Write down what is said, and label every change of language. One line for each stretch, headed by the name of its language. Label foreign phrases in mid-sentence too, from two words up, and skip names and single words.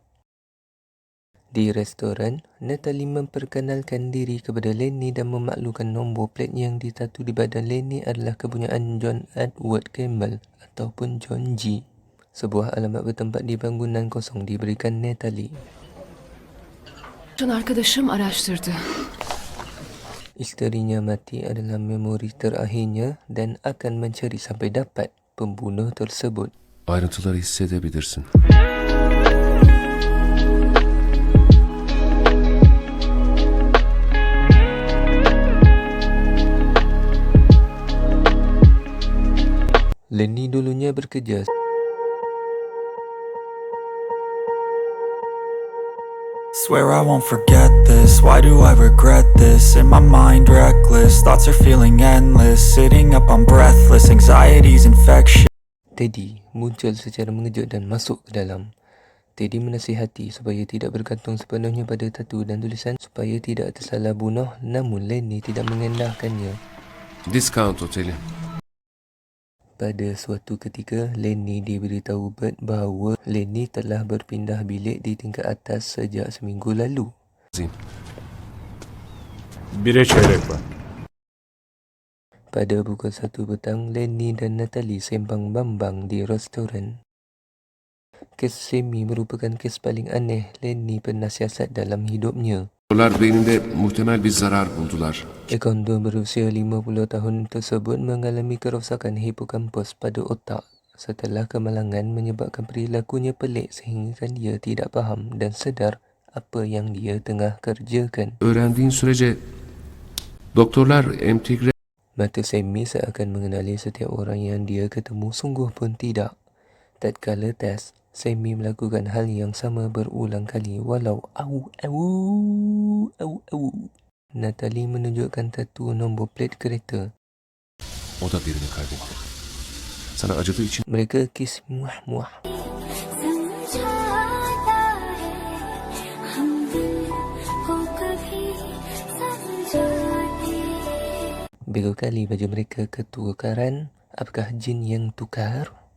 Malay: Di restoran, Natalie memperkenalkan diri kepada Lenny dan memaklumkan nombor plat yang ditatu di badan Lenny adalah kepunyaan John Edward Gemmell ataupun John G. Sebuah alamat bertempat di bangunan kosong diberikan Natalie.
Turkish: Arkadaşım araştırdı.
Malay: Isterinya mati adalah memori terakhirnya dan akan mencari sampai dapat pembunuh tersebut.
Turkish: Ayrıntıları hissedebilirsin.
Malay: Lenny dulunya bekerja
English: Swear I won't forget this, why do I regret this? In my mind reckless, thoughts are feeling endless. Sitting up I'm breathless, anxiety's infectious.
Malay: Teddy muncul secara mengejut dan masuk ke dalam. Teddy menasihati supaya tidak bergantung sepenuhnya pada tatu dan tulisan supaya tidak tersalah bunuh, namun Lenny tidak mengendahkannya.
Turkish: Discount Oteli.
Malay: Pada suatu ketika, Lenny diberitahu Bert bahawa Lenny telah berpindah bilik di tingkat atas sejak seminggu lalu.
Turkish: Bire çeyrek var.
Malay: Pada pukul 1 petang, Lenny dan Natalie sembang-bambang di restoran. Kes Sammy merupakan kes paling aneh Lenny pernah siasat dalam hidupnya.
Turkish: Doktorlar beyninde muhtemel bir zarar buldular.
Malay: Ekondo berusia 50 tahun tersebut mengalami kerosakan hipokampus pada otak setelah kemalangan menyebabkan perilakunya pelik sehingga dia tidak faham dan sedar apa yang dia tengah kerjakan.
Turkish: Öğrendiğin sürece doktorlar entegre
Malay: Mata Sammy seakan mengenali setiap orang yang dia ketemu, sungguh pun tidak. Tatkala tes, Sammy melakukan hal yang sama berulang kali walau Natalie menunjukkan tatu nombor plat kereta.
Turkish: o da birini kaybetti. Sana acıdığı için
Malay: Mereka kis muah-muah. Beberapa kali baju mereka ketukaran. Apakah jin yang tukar?